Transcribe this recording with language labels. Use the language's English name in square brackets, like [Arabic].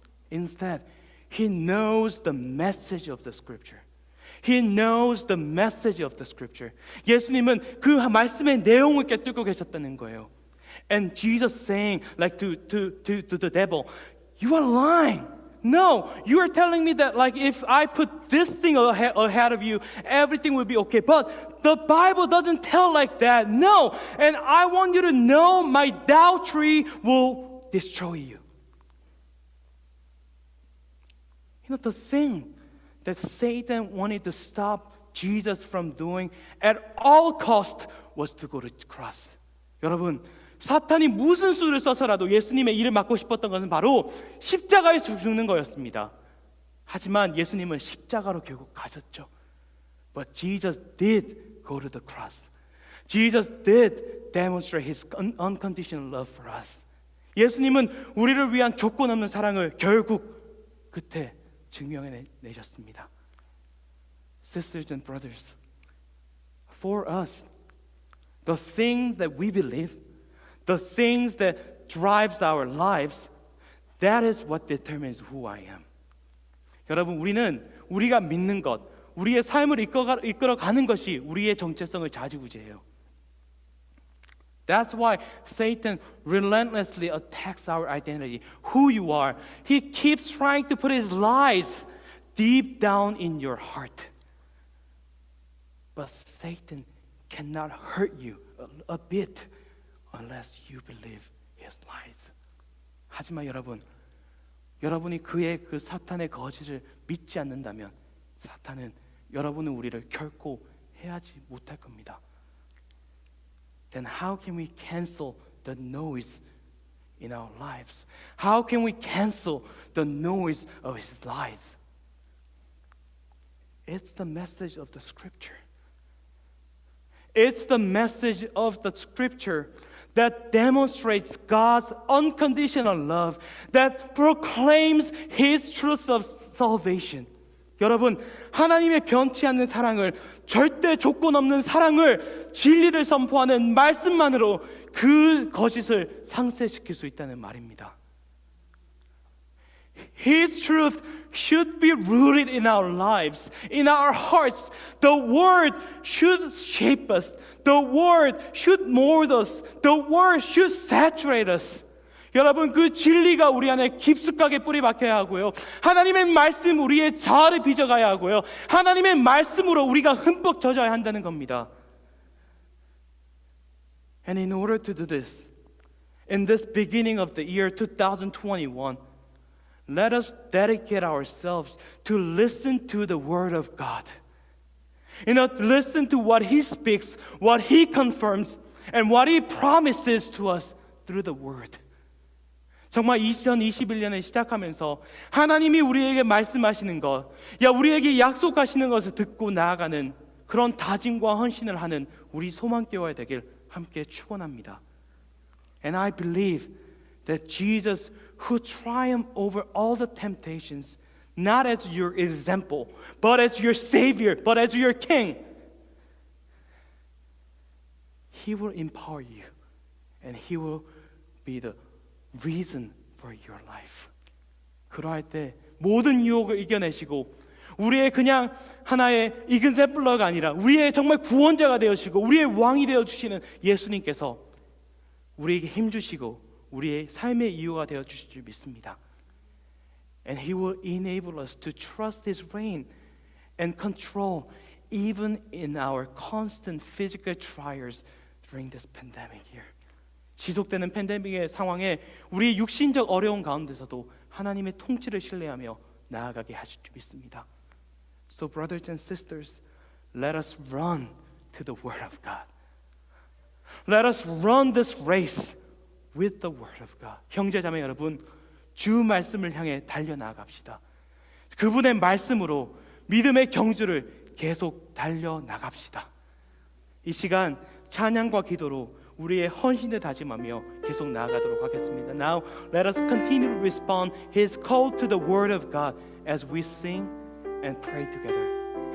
[English] Instead, he knows the message of the scripture. He knows the message of the scripture. [Korean] 예수님은 그 말씀의 내용을 꿰뚫고 계셨다는 거예요. [English] And Jesus saying like to the devil, you are lying. No, you are telling me that like if I put this thing ahead of you, everything will be okay. But the Bible doesn't tell like that. No, and I want you to know my adultery will destroy you. You know, the thing that Satan wanted to stop Jesus from doing at all cost was to go to the cross. [Korean] 여러분, 사탄이 무슨 수를 써서라도 예수님의 일을 막고 싶었던 것은 바로 십자가에 죽는 거였습니다. 하지만 예수님은 십자가로 결국 가셨죠. [English] But Jesus did go to the cross. Jesus did demonstrate his unconditional love for us. [Korean] 예수님은 우리를 위한 조건 없는 사랑을 결국 그때 증명해내셨습니다. [English] Sisters and brothers, for us, the things that we believe, the things that drives our lives, that is what determines who I am. [Korean] 여러분, 우리가 믿는 것, 우리의 삶을 이끌어가는 것이 우리의 정체성을 좌지우지해요. [English] That's why Satan relentlessly attacks our identity, who you are. He keeps trying to put his lies deep down in your heart. But Satan cannot hurt you a bit unless you believe his lies. [Korean] 하지만 여러분이 그의 그 사탄의 거짓을 믿지 않는다면 사탄은 여러분은 우리를 결코 해하지 못할 겁니다. [English] Then how can we cancel the noise in our lives? How can we cancel the noise of his lies? It's the message of the scripture. It's the message of the scripture that demonstrates God's unconditional love, that proclaims his truth of salvation. [Korean] 여러분, 하나님의 변치 않는 사랑을, 절대 조건 없는 사랑을, 진리를 선포하는 말씀만으로 그 거짓을 상쇄시킬 수 있다는 말입니다. [English] His truth should be rooted in our lives, in our hearts. The word should shape us. The word should mold us. The word should saturate us. [Korean] 여러분, 그 진리가 우리 안에 깊숙하게 뿌리 박혀야 하고요. 하나님의 말씀 우리의 자아를 빚어가야 하고요. 하나님의 말씀으로 우리가 흠뻑 젖어야 한다는 겁니다. [English] And in order to do this, in this beginning of the year 2021, let us dedicate ourselves to listen to the Word of God. Listen to what He speaks, what He confirms, and what He promises to us through the Word. [Korean] 정말 2021년을 시작하면서 하나님이 우리에게 말씀하시는 것, 우리에게 약속하시는 것을 듣고 나아가는 그런 다짐과 헌신을 하는 우리 소망교회가 되길 함께 축원합니다. [English] And I believe that Jesus, who triumphed over all the temptations, not as your example, but as your Savior, but as your King, He will empower you, and He will be the reason for your life. [Korean] 그러할 때 모든 유혹을 이겨내시고 우리의 그냥 하나의 example가 아니라 우리의 정말 구원자가 되어주시고 우리의 왕이 되어주시는 예수님께서 우리에게 힘주시고 우리의 삶의 이유가 되어주실 줄 믿습니다. [English] And He will enable us to trust His reign and control even in our constant physical trials during this pandemic year. [Korean] 지속되는 팬데믹의 상황에 우리의 육신적 어려운 가운데서도 하나님의 통치를 신뢰하며 나아가게 하실 줄 믿습니다. [English] So brothers and sisters, let us run to the Word of God. Let us run this race with the Word of God. [Korean] 형제자매 여러분, 주 말씀을 향해 달려나갑시다. 그분의 말씀으로 믿음의 경주를 계속 달려나갑시다. 이 시간 찬양과 기도로 우리의 헌신을 다짐하며 계속 나아가도록 하겠습니다. [English] Now let us continue to respond His call to the Word of God as we sing and pray together.